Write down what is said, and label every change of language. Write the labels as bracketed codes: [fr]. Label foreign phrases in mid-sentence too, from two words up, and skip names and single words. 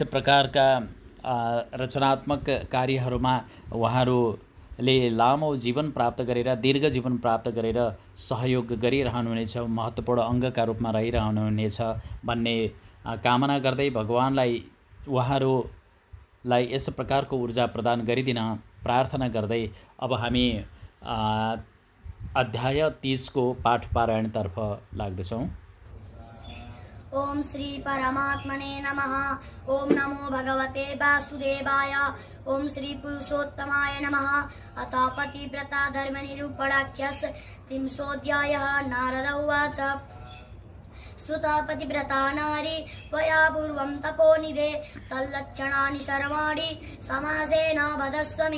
[ne] प्रकारका रचनात्मक कार्यहरूमा उहाँहरूले लामो जीवन प्राप्त गरेर दीर्घ जीवन प्राप्त गरेर सहयोग गरिरहनुहुनेछ, महत्त्वपूर्ण अङ्गका रूपमा रहिरहनुहुनेछ भन्ने कामना गर्दै भगवानलाई उहाँहरूलाई यस प्रकारको ऊर्जा प्रदान गरिदिन प्रार्थना गर्दै अब हामी अध्याय 30 को पाठ पारायणतर्फ लाग्दछौँ। [sa] ओम श्री परमात्मने नमः। ओम नमो भगवते वासुदेवाय। ओम श्री पुरुषोत्तमाय नमः। अथ पतिव्रता धर्मनिरूपणाख्यः 300 नारद उवाच स्तुता पतिव्रता नारी त्वया पूर्वं तपोनिधे तल्लक्षणानि सर्वाणि समासेन वदस्व मे।